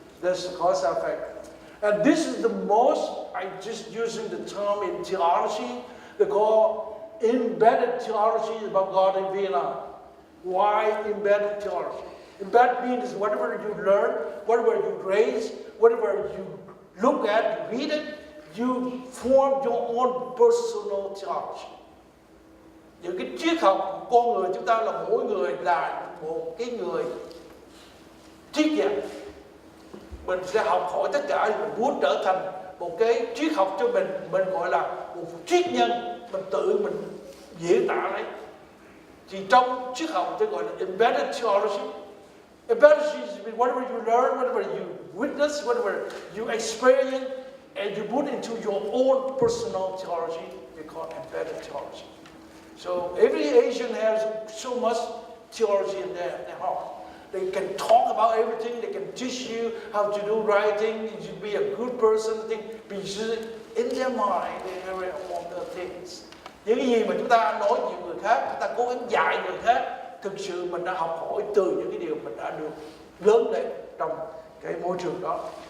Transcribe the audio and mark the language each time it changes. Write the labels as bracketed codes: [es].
[en] That's the cause and effect. And this is the most, I'm just using the term in theology, they call embedded theology about God in Vietnam. Why embedded theology? Embedded means whatever you learn, whatever you raise, whatever you look at, you read it, you form your own personal theology. [vi] Những cái triết học của con người chúng ta là mỗi người là một cái người triết gia. Mình sẽ học hỏi tất cả, mình muốn trở thành một cái triết học cho mình gọi là một triết nhân, mình tự mình diễn tả lấy. Thì trong triết học tôi gọi là embedded theology. [en] Embedded theology means whatever you learn, whatever you witness, whatever you experience, and you put into your own personal theology, we call embedded theology. So every Asian has so much theology in their heart. They can talk about everything. They can teach you how to do right thing. You should be a good person. Because in their mind, they have all the things. [vi] Những cái gì mà chúng ta nói nhiều người khác, chúng ta cố gắng dạy người khác, thực sự mình đã học hỏi từ những cái điều mình đã được lớn lên trong cái môi trường đó.